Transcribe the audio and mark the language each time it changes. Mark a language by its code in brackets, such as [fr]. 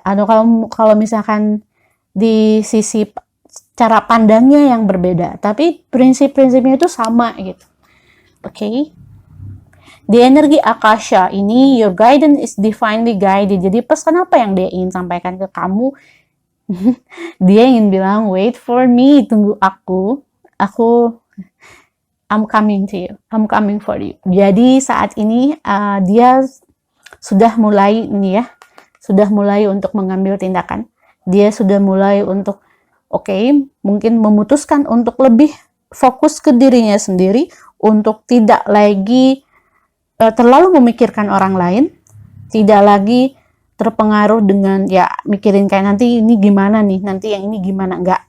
[id] Atau kalau misalkan di sisi cara pandangnya yang berbeda, tapi prinsip-prinsipnya itu sama gitu. Oke. Okay? Di energi Akasha ini, [en] your guidance is divinely guided. [id] Jadi pesan apa yang dia ingin sampaikan ke kamu? Dia ingin bilang, [en] wait for me, [id] tunggu aku, [en] I'm coming to you, I'm coming for you. [id] Jadi saat ini dia sudah mulai sudah mulai untuk mengambil tindakan. Dia sudah mulai untuk, mungkin memutuskan untuk lebih fokus ke dirinya sendiri, untuk tidak lagi terlalu memikirkan orang lain, tidak lagi terpengaruh dengan mikirin kayak nanti ini gimana nih, nanti yang ini gimana, enggak.